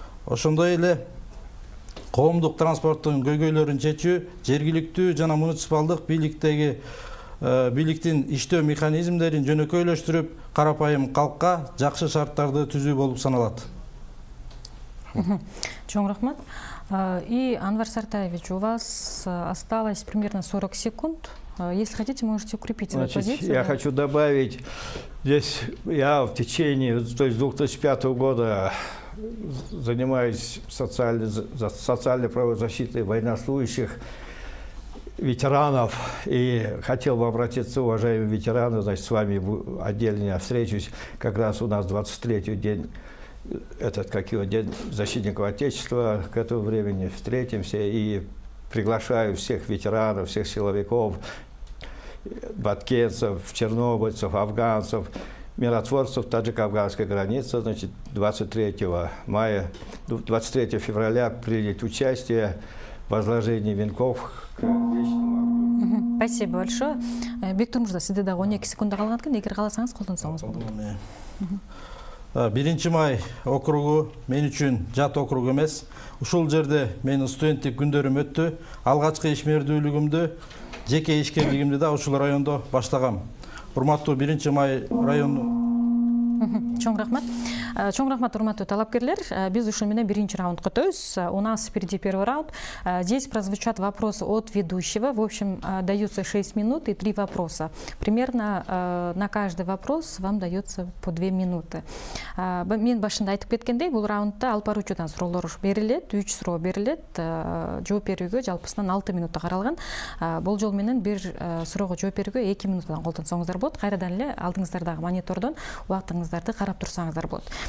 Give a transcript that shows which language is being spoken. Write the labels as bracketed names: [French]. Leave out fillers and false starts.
[Kyrgyz] Ошондой эле коомдук транспорттун көйгөйлөрүн чечүү, жергиликтүү жана муниципалдык бийликтин иштөө механизмдерин жөнөкөйлөштүрүп, карапайым калкка жакшы шарттарды түзүү болуп саналат. Чоң рахмат. [Russian] И Анвар Сартаевич, у вас осталось примерно 40 секунд. Если хотите, можете укрепить свою позицию. Я хочу добавить, здесь я в течение, то есть 2005 года занимаюсь социальной правозащитой военнослужащих, ветеранов, и хотел бы обратиться, уважаемые ветераны, значит, с вами отдельно я встречусь, как раз у нас 23-й день, День защитников Отечества, к этому времени встретимся, и приглашаю всех ветеранов, всех силовиков, баткенцев, чернобыльцев, афганцев, миротворцев таджико-афганской границы, значит, 23 февраля принять участие в возложении венков к вечному огню. Спасибо большое. [Kyrgyz] Бектур мырза, сизде дагы 12 секунда калган экен, эгер кааласаңыз колдонсоңуз болот. 1 май округу мен үчүн жат округ эмес. Ушул жерде менин студенттик күндөрүм өттү. Алгачкы ишмердүүлүгүмдү, жеке ишкерлигимди да ушул райондо баштагам. Урматтуу 1 май району. Чоң рахмат. Чоң рахмат, урматтуу талапкерлер. Биз ушун менен биринчи раундга өтөбүз. [Russian] У нас впереди первый раунд. Здесь прозвучат вопросы от ведущего. В общем, дается 6 минут и 3 вопроса. Примерно на каждый вопрос вам дается по 2 минуты. [Kyrgyz] Мен башында айтып кеткендей, бул раундда алып баруучудан суроолор берилет, 3 суроо берилет. Жооп берүүгө жалпысынан 6 минутта каралган. Болжол менен бир суроого жооп берүүгө 2 минуттан колдонсоңуздар болот. Кайрадан эле алдыңыздардагы монитордон убактыңыздарды карап турсаңыздар болот.